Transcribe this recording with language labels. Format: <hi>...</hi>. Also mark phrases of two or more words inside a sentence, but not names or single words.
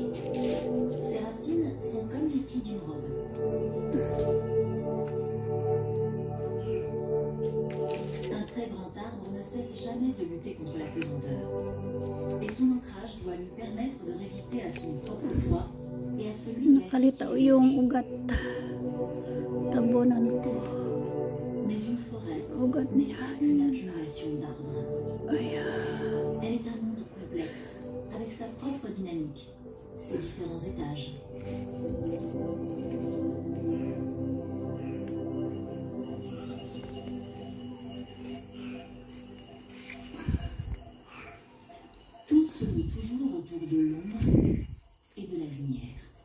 <fr>Ses racines sont comme les plis d'une robe. Un très grand arbre ne cesse jamais de lutter contre la pesanteur. Et son ancrage doit lui permettre de résister à son propre poids et à celui de la</fr> <tl>Nakalitaw yung ugat. Tabunan ko.</tl> <fr>Mais une forêt</fr> <tl>Ugat</tl> <fr>n'est</fr> <tl>niya.</tl> <fr>pas une accumulation d'arbres.</fr> <tl>Ayan.</tl> <fr>Elle est un monde complexe, avec sa propre dynamique, ses différents étages. Tout se loue toujours autour de l'ombre et de la lumière.</fr>